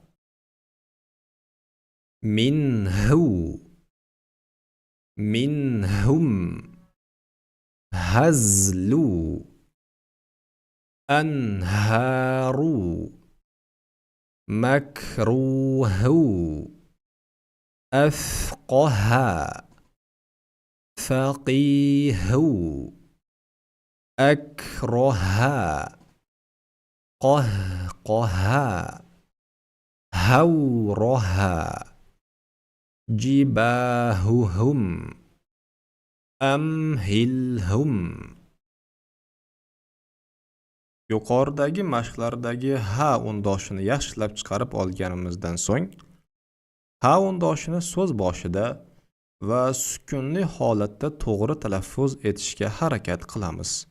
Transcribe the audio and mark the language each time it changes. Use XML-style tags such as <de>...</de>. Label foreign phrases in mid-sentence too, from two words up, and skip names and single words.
<ar>منه، منهم، هزل، أنهار، مكروه, أفقه فقيه أكره قهقه هورها جباههم أمهلهم.</ar> <uz>Yuqoridagi mashqlardagi ha undoshini yaxshilab chiqarib olganimizdan so'ng, ha undoshini so'z boshida va sukunli holatda to'g'ri talaffuz etishga harakat qilamiz.</uz>